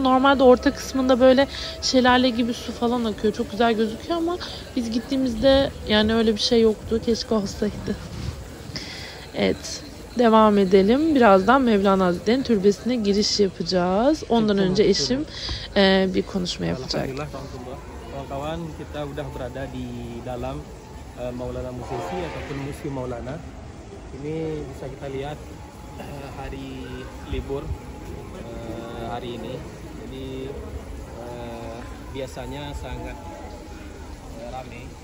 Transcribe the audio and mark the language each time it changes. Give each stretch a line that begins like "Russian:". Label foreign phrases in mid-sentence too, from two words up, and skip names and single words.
Turkish: Normalde orta kısmında böyle şelale gibi su falan akıyor. Çok güzel gözüküyor ama biz gittiğimizde yani öyle bir şey yoktu. Keşke olsaydı. Evet. Devam edelim. Birazdan Mevlana Hazretleri'nin türbesine giriş yapacağız. Ondan önce eşim bir konuşma yapacak.
Indonesian: Kawan, kita udah berada di dalam Maulana Musisi ataupun Museum Maulana. Ini bisa kita lihat hari libur hari ini. Jadi biasanya sangat ramai.